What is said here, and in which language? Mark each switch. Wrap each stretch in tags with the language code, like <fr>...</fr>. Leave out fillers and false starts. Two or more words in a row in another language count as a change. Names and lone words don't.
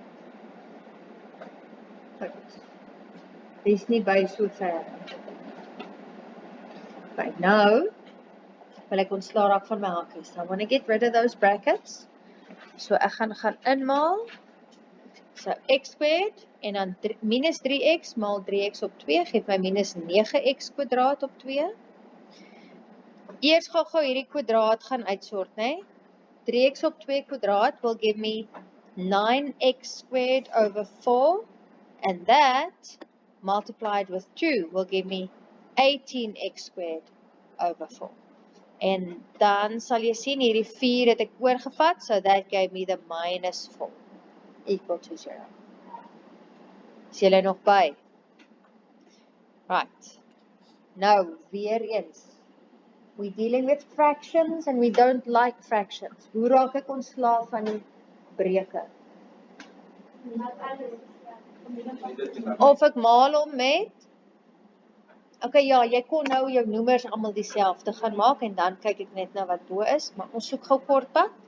<af>Goed. Dis nie by so ver. Okay, nou, wil ek ontslaa raak van my hakies.</af> <en>I want to get rid of those brackets.</en> <af>So ek gaan inmaal. So</af> <en>x squared</en> <af>en dan minus 3x maal 3x op 2 geef my minus 9x kwadraat op 2. Eers gou hierdie kwadraat gaan uitsort, né?</af> <en>3x</en> <af>op 2 kwadraat</af> <en>will give me 9x squared over 4 and that multiplied with 2 will give me 18x squared over 4.</en> <af>En dan sal jy sien hierdie 4 het ek oorgevat,</af> <en>so that gave me the minus 4 equal to 0.</en> <af>Is julle nog by? Right. Nou, weer eens.</af> <en>We're dealing with fractions and we don't like fractions.</en> <af>Hoe raak ek ontslaaf van die breuke? Of ek maal hom met? Okay, ja, jy kon nou jou noemers almal dieselfde gaan maak en dan kyk ek net nou wat bo is, maar ons soek gou kortpad.</af>